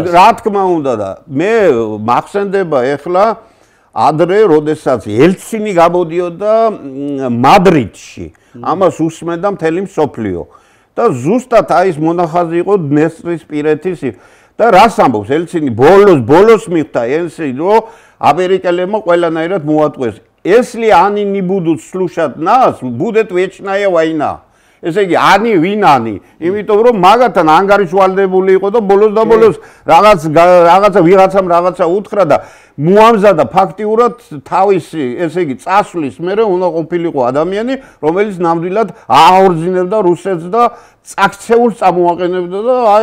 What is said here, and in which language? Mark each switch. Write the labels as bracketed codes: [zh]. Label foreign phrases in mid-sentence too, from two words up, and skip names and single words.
[ka] რა თქმა უნდა და მე მახსენდება ეხლა ადრე როდესაც ელცინი გამოდიოდა მადრიდში ამას უსმენდა მთელი მსოფლიო და ზუსტად აი ეს მონახაზი იყო დნესტრისპირეთის და რას ამბობს ელცინი ბოლოს მიხვდა ელცინი რომ ამერიკელებმა ყველანაირად მოატყვეს [ru] если они не будут слушать нас будет вечная война [ka] ესე იგი ანი ვინ ანი იმიტომ რომ მაგათთან ანგარიშვალდებული იყო და ბოლოს რაღაცა ვიღაცამ რაღაცა უთხრა და მოამზადა ფაქტიურად თავისი ესე იგი წასვლის მერე უნდა ყოფილიყო ადამიანი რომელიც ნამდვილად აორძინებდა რუსეთს და წაქცეულს წამოაყენებდა და აი